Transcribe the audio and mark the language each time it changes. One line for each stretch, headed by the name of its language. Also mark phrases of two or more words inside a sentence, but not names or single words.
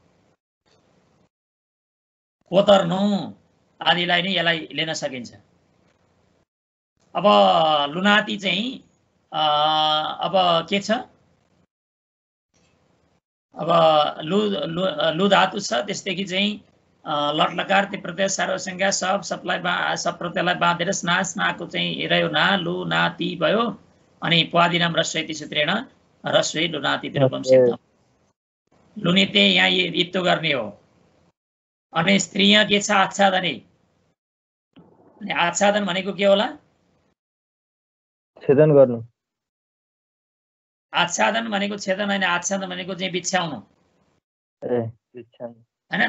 Nepali: कोतर्नु आदिलाई नै यसलाई लिन सकिन्छ। अब लुनाती चाहिँ अब के छ, अब लु धातु छ, त्यसदेखि चाहिँ लट लकार ती प्रत्यय सार्वसंज्ञा सब प्रत्ययलाई बाँधेर स्नाको चाहिँ रह्यो ना, लु ना ती भयो।
Sanskrit: अनि प्वादिनां ह्रस्व इति सूत्रेण ह्रस्वे लुनाति इति रूपम सिद्धम।
Nepali: लुनिते यहाँ इत्तो गर्ने हो। अनि स्त्रीया के छ, आच्छादने। अनि आच्छादन भनेको के होला, छेदन गर्नु। आच्छादन भनेको छेदन होइन, आच्छादन भनेको चाहिँ बिछ्याउनु हैन।